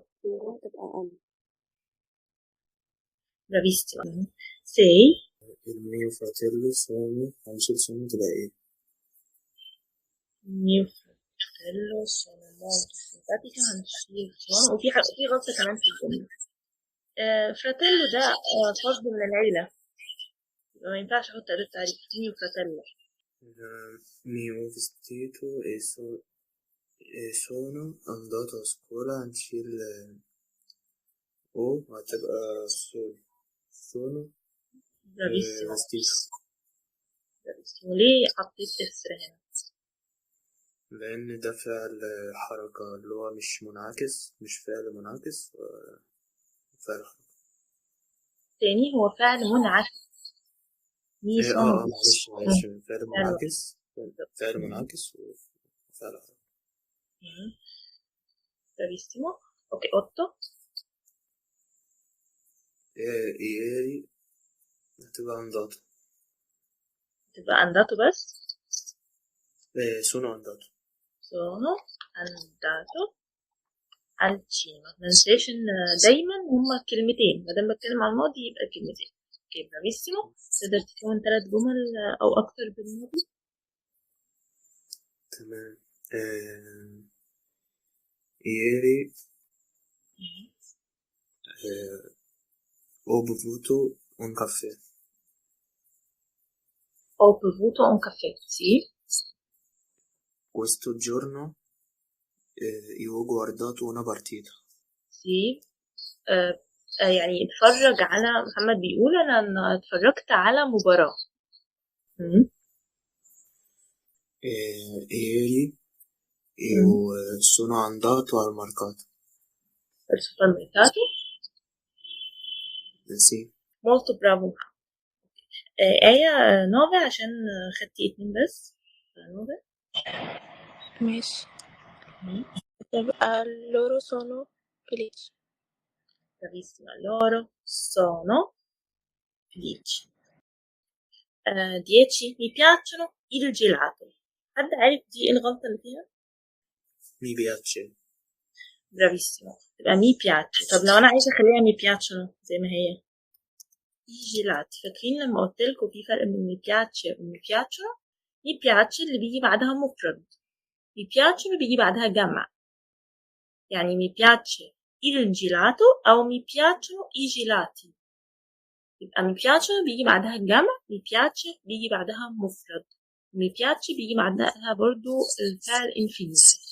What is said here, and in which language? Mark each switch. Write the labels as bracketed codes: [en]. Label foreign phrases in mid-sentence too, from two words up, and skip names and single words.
[ar] loro تبقى أم. [it] bravissima. 6. Il mio fratello sono tibqa ايه؟ mio fratello sono molto simpatica. [ar] هنشيل sono. وفي غلطة كمان في الجملة. fratello ده فرد من العيلة. ما ينفعش احط أداة تعريف. [it] mio fratello. mio vestito e sono andato a scuola [ar] هنشيل o هتبقى [it] sono bravissimo. vestito. bravissimo. [ar] ليه حطيت اسر هنا؟ لأن ده فعل حركة اللي هو مش منعكس، مش فعل منعكس، فعل حركة. تاني هو فعل منعكس. معلش فعل منعكس. فعل منعكس وفعل حركة. [it] bravissimo. ok. 8. ieri هتبقى andato. [ar] تبقى andato بس. [it] sono andato. sono andato al cinema. [ar] مننساش ان دايما هما كلمتين. مادام بتكلم عن الماضي يبقى كلمتين. [it] ok bravissimo. [ar] تقدر تكون 3 جمل او اكتر بالماضي. تمام. [it] ieri ho bevuto un caffè. ho bevuto un caffè. sì. questo giorno io ho guardato una partita. sì. [ar] يعني اتفرج على محمد بيقول انا اتفرجت على مباراة. [it] ieri io sono andato al mercato. al supermercato. sì. molto bravo. [ar] آية 9 عشان خدتي 2 بس. 9. [it] ماشي. تبقى loro sono felici. bravissima. loro sono felici. 10. mi piacciono il gelato. [ar] حد عارف دي ايه الغلطة اللي فيها؟ [it] mi piace. [ar] برافيسيمو، تبقى [it] mi piace. [ar] طب لو انا عايزه اخليها [it] mi piacciono [ar] زي ما هي، [it] i gelati. [ar] فاكرين لما قلت لكم في فرق بين [it] mi piace e mi piacciono? mi piace [ar] اللي بيجي بعدها مفرد، [it] mi piacciono [ar] بيجي بعدها جمع. [it] يعني mi piace il gelato أو mi piacciono i gelati. [ar] يبقى [it] mi piacciono [ar] بيجي بعدها جمع، [it] mi piace [ar] بيجي بعدها مفرد، [it] mi piace [ar] بيجي بعدها برضو الفعل infinitive.